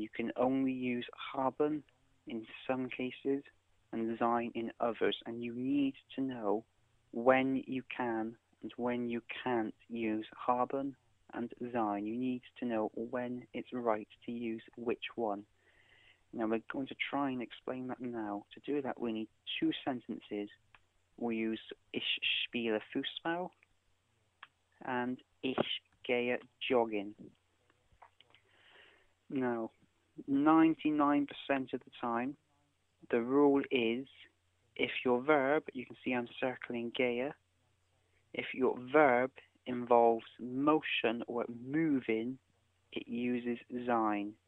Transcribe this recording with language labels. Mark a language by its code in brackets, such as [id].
[en] You can only use haben in some cases and sein in others, and you need to know when you can and when you can't use haben and sein. You need to know when it's right to use which one. Now we're going to try and explain that now. To do that, we need two sentences. We use [de] ich spiele Fußball [en] and [de] ich gehe joggen. [en] Now, 99% of the time, the rule is if your verb, you can see I'm circling gehe, if your verb involves motion or moving, it uses sein.